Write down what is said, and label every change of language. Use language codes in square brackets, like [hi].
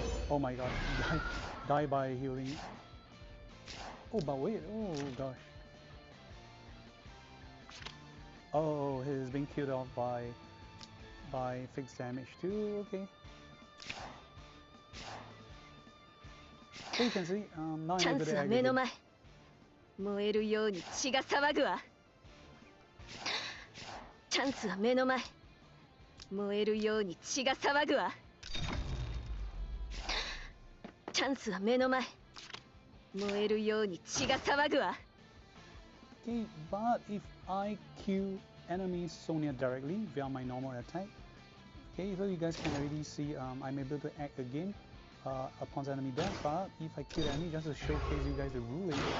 [en] Oh my god, die by healing. Oh, but wait, oh gosh. Oh, he's being killed off by fixed damage too, okay. So you can see, now I'm able to aggregate. [ja] 燃えるように血が騒ぐわ。チャンスは目の前。燃えるように血が騒ぐわ。チャンスは目の前。燃えるように血が騒ぐわ。 [en] Okay, but if I kill enemies Sonia directly via my normal attack, okay, so you guys can already see I'm able to act again upon the enemy death, but if I kill the enemy just to showcase you guys the ruling.